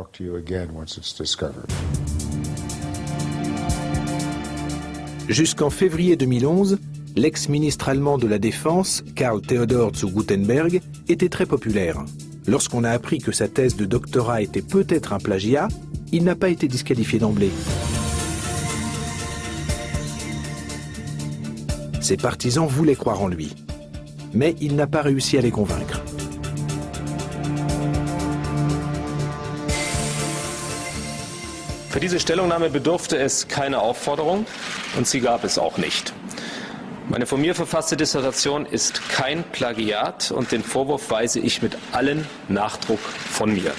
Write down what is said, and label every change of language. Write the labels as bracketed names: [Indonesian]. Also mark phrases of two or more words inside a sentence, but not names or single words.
[French] Jusqu'en février 2011, l'ex-ministre allemand de la Défense, Karl Theodor zu Guttenberg, était très populaire. Lorsqu'on a appris que sa thèse de doctorat était peut-être un plagiat, il n'a pas été disqualifié d'emblée. Ses partisans voulaient croire en lui, mais il n'a pas réussi à les convaincre. [German] Für diese Stellungnahme bedurfte es keiner Aufforderung und sie gab es auch nicht. Meine von mir verfasste Dissertation ist kein Plagiat und den Vorwurf weise ich mit allen Nachdruck von mir.